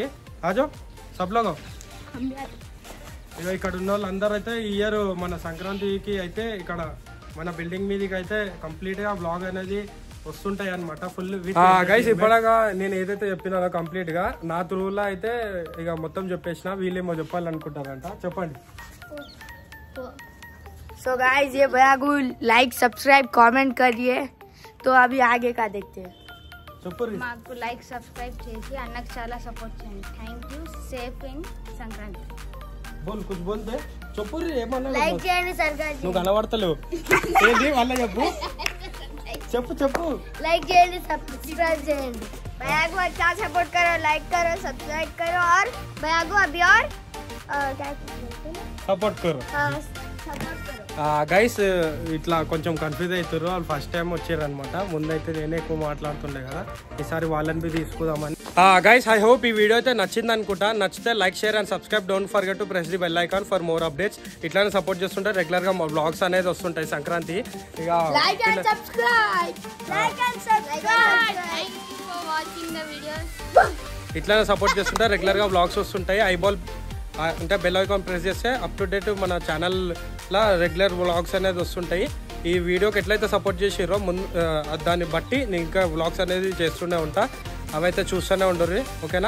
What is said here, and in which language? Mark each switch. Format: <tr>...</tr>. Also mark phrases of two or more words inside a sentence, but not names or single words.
<hi>आजो सबलोगो</hi> <te>ఇక ఇక్కడ ఉన్న వాళ్ళందరూ అయితే ఈ ఇయర్ మన సంక్రాంతికి అయితే ఇక్కడ మన బిల్డింగ్ మీదకి అయితే కంప్లీట్గా బ్లాగ్ అనేది వస్తుంటాయి అనమాట.</te> <en>full guys</en> <te>ఇప్పటిగా నేను ఏదైతే చెప్పినానో కంప్లీట్గా నా త్రూలో అయితే ఇక మొత్తం చెప్పేసిన. వీళ్ళేమో చెప్పాలనుకుంటారంట, చెప్పండి.</te> <en>so guys</en> <te>ये भैया को</te> <en>like subscribe comment</en> <te>करिए. तो अभी आगे का देखते हैं.</te> <en>మాకు like subscribe చేసి అన్నకు చాలా సపోర్ట్ చేయండి. Thank you. Safe in Sankranti.</en> <hi>बोल कुछ बोल दे.</hi> <te>చెప్పు ఏమన్నా లైక్ చేయండి సర్కార్ నువ్వు కనబడతలేవు ఏంటి వాళ్ళ చెప్పు చెప్పు చెప్పు. लाइक చేయండి, सब्सक्राइब చేయండి.</te> <hi>भैया को अच्छा सपोर्ट करो, लाइक करो, सब्सक्राइब करो और भैया को अभी और क्या बोलते हैं सपोर्ट करु. सपोर्ट करो.</hi> <te>గైస్ ఇట్లా కొంచెం కన్ఫ్యూజ్ అవుతారు. వాళ్ళు</te> <en>first time</en> <te>వచ్చారు అనమాట. ముందైతే నేనే ఎక్కువ మాట్లాడుతుండే కదా, ఈసారి వాళ్ళని బి తీసుకుందామని.</te> <en>guys I hope</en> <te>ఈ వీడియో అయితే నచ్చింది అనుకుంటా. నచ్చితే</te> <en>like share and subscribe. Don't forget to press the bell icon for more updates.</en> <te>ఇట్లానే సపోర్ట్ చేస్తుంటే రెగ్యులర్ గా వ్లాగ్స్ అనేది వస్తుంటాయి సంక్రాంతి. ఇక</te> <en>Like and subscribe. Like and subscribe. Thank you for watching the videos.</en> <te>ఇట్లానే సపోర్ట్ చేస్తుంటే రెగ్యులర్ గా వ్లాగ్స్ వస్తుంటాయి. ఐబాల్ అంటే</te> <en>bell icon</en> <te>ప్రెస్ చేస్తే</te> <en>up to date</en> <te>మన ఛానల్లో రెగ్యులర్ వ్లాగ్స్ అనేది వస్తుంటాయి. ఈ వీడియోకి ఎట్లయితే సపోర్ట్ చేసిరో ముందు దాన్ని బట్టి నేను ఇంకా వ్లాగ్స్ అనేది చేస్తూనే ఉంటా. అవైతే చూస్తూనే ఉండరు. ఓకేనా?</te>